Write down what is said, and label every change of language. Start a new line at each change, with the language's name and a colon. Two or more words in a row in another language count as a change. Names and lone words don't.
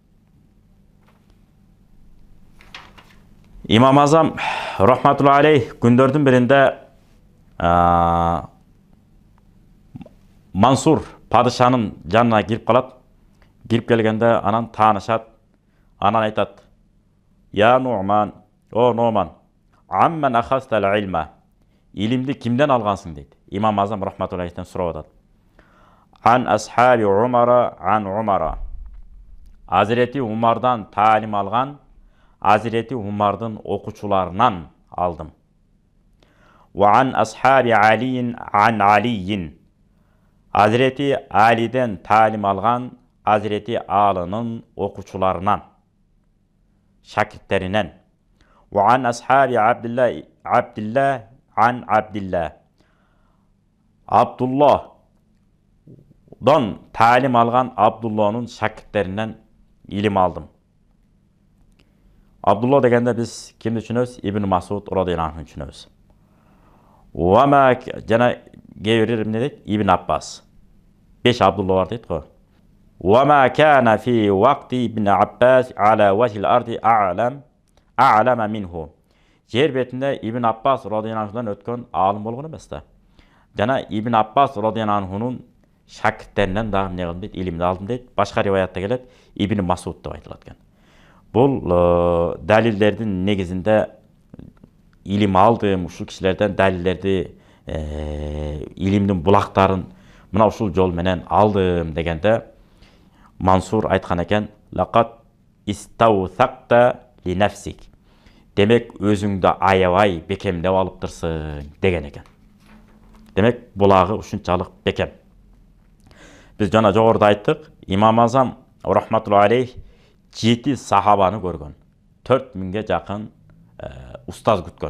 Kyrgyz: Имам Азам
Arabic: رحمة الله عليه
Kyrgyz: күндөрдүн биринде Мансур падышанын жанына кирип калат. Кирип келгенде анан таанышат. Анан айтат:
Arabic: "يا نعمان، يا نعمان، عمن أخذت العلم?"
Kyrgyz: Илимди кимден алгансың дейт. Имам Азам
Arabic: رحمة الله عليه
Kyrgyz: сурап атат.
Arabic: "عن أصحاب عمر، عن عمر."
Kyrgyz: Азирети Умардан таалим алган, Азирети Умардын окуучуларынан алдым.
Arabic: "وعن أصحاب علي، عن علي."
Kyrgyz: Азирети Алиден таалим алган, Азирети Алынын окуучуларынан, шакирттеринен.
Arabic: "وعن أصحاب عبد الله، عبد الله، عن عبد الله."
Kyrgyz: Абдулладан таалим алган, Абдулланын шакирттеринен илим алдым. Абдулла дегенде биз кимди түшүнөбүз? Ибн Масуд
Arabic: رضي الله عنه
Kyrgyz: түшүнөбүз. Уама жана кейбирлер эмне дейт? Ибн Аббас. 5 Абдулла бар дейт го.
Arabic: وما كان في وقت ابن عباس على وجه الأرض أعلم منه.
Kyrgyz: Жер бетинде Ибн Аббас радияллаху анхудан өткөн алым болгон эмес да. Жана Ибн Аббас радияллаху анхунун шакирттеринен дагы эмне кылдым дейт? Илимди алдым дейт. Башка риваятта келет Ибн Масуд деп айтылат экен. Бул далилдердин негизинде илим алдым, ушул кишилерден далилдерди, илимдин булактарын мына ушул жол менен алдым дегенде Мансур айткан экен:
Arabic: "لقد استوثقت لنفسك."
Kyrgyz: Демек, өзүңдү аябай бекемдеп алыптырсың деген экен. Демек, булагы ушунчалык бекем. Биз жана жогоруда айттык, Имам Азам
Arabic: رحمة الله عليه
Kyrgyz: 7 сахабаны көргөн. 4000ге жакын устаз күткөн.